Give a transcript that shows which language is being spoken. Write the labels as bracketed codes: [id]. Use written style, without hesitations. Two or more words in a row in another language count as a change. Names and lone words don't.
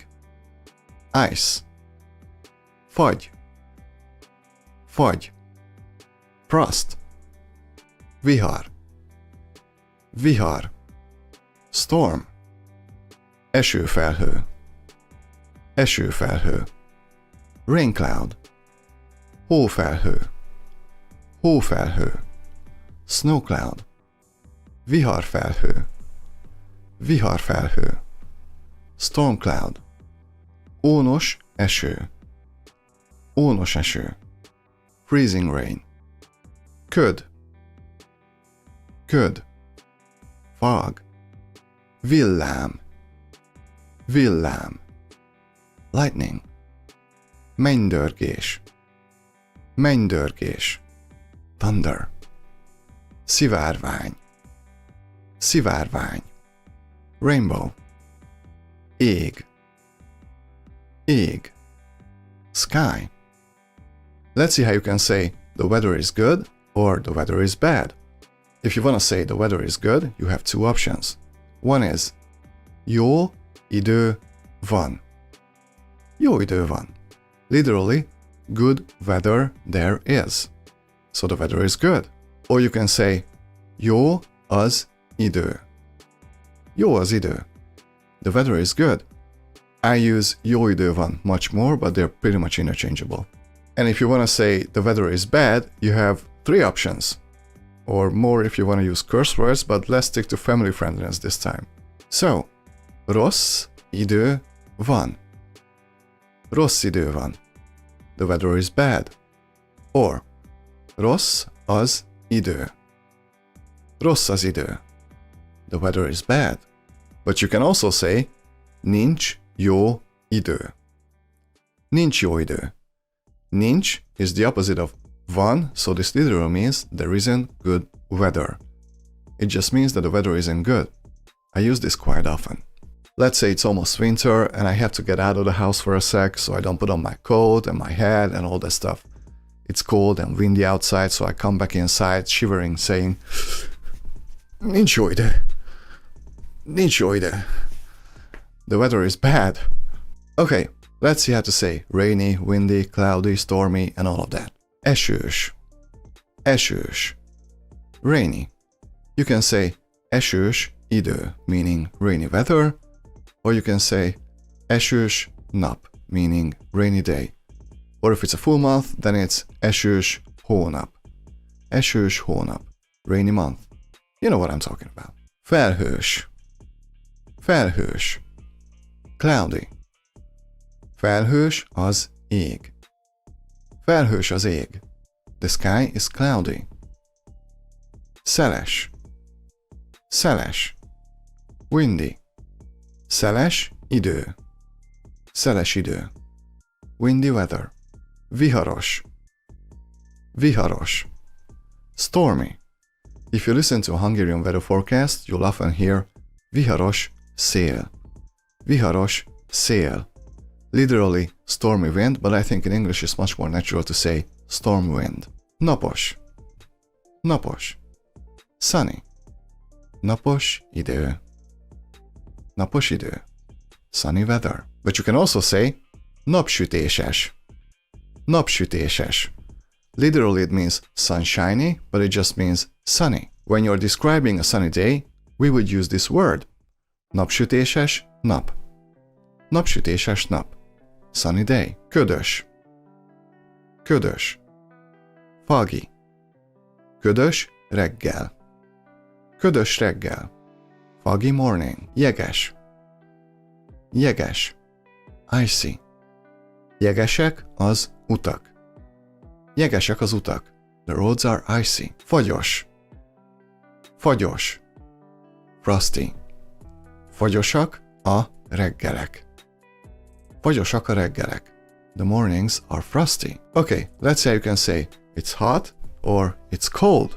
[en] Ice. Fagy. [hu] Fagy. Frost. Vihar. Vihar. [en] Storm. Esőfelhő. [hu] Esőfelhő. [en] Rain cloud. [hu] Hófelhő. Hófelhő. [en] Snow cloud. Viharfelhő. Viharfelhő. Storm cloud. [hu] Ónos eső. Ónos eső. [en] Freezing rain. Köd. [hu] Köd. Fog. Villám. Villám. [en] Lightning. Mennydörgés. [hu] Mennydörgés. Thunder. Szivárvány. Szivárvány. [en] Rainbow. Ég. [hu] Ég. [en] Sky. Let's see how you can say the weather is good or the weather is bad. If you want to say the weather is good, you have two options. One is [hu] jó idő van. Jó idő van. [en] Literally, good weather there is. So the weather is good. Or you can say [hu] jó az idő. Jó az idő. [en] The weather is good. I use [hu] jó idő van [en] much more, but they're pretty much interchangeable. And if you want to say the weather is bad, you have three options. Or more if you want to use curse words, but let's stick to family friendliness this time. So, [hu] rossz idő van. Rossz idő van. [en] The weather is bad. Or, [hu] rossz az idő. Rossz az idő. [en] The weather is bad. But you can also say, [hu] nincs jó idő. Nincs jó idő. [en] Nincs is the opposite of van, so this literally means there isn't good weather. It just means that the weather isn't good. I use this quite often. Let's say it's almost winter and I have to get out of the house for a sec, so I don't put on my coat and my hat and all that stuff. It's cold and windy outside, so I come back inside shivering, saying, [hu] nincs jó idő. Nincs jó idő. [en] The weather is bad. Okay, let's see how to say rainy, windy, cloudy, stormy, and all of that. [hu] Esős. Esős. [en] Rainy. You can say [hu] esős idő, [en] meaning rainy weather, or you can say [hu] esős nap, [en] meaning rainy day. Or if it's a full month, then it's [hu] esős hónap. Esős hónap. [en] Rainy month. You know what I'm talking about. [hu] Felhős. Felhős. Cloudy. Felhős az ég. Felhős az ég. [en] The sky is cloudy. [hu] Szeles. Szeles. Windy. Szeles idő. Szeles idő. [en] Windy weather. [hu] Viharos. Viharos. [en] Stormy. If you listen to a Hungarian weather forecast, you'll often hear [hu] viharos szél. Viharos szél. [en] Literally stormy wind, but I think in English it's much more natural to say storm wind. [hu] Napos. Napos. Sunny. Napos idő. Napos idő. [en] Sunny weather. But you can also say napsütéses. [hu] Napsütéses. [en] Literally it means sunshiny, but it just means sunny. When you're describing a sunny day, we would use this word. [hu] Napsütéses nap. Napsütéses nap. [en] Sunny day. [hu] Ködös. Ködös. Foggy. Ködös reggel. Ködös reggel. [en] Foggy morning. [hu] Jeges. Jeges. Icy. Jegesek az utak. Jegesek az utak. [en] The roads are icy. [hu] Fagyos. Fagyos. Frosty. Fagyosak a reggelek. Fagyosak a reggelek. [en] The mornings are frosty. Okay, let's say you can say it's hot or it's cold.